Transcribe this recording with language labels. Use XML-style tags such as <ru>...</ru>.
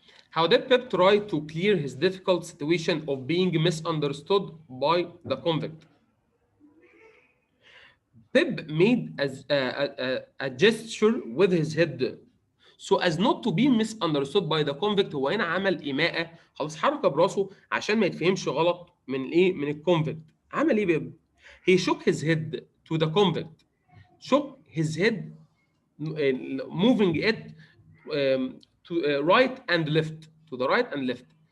<en>How did Pep try to clear his difficult situation of being misunderstood by the convict? Pep made a gesture with his head so as not to be misunderstood by the convict.</en> <ar>هو هنا عمل إيماءة، خلاص حركة براسه عشان ما يتفهمش غلط من الايه، من الكونفكت. عمل ايه بيب؟</ar> <en>He shook his head to the convict. Shook his head, moving it to right and left, to the right and left.</en>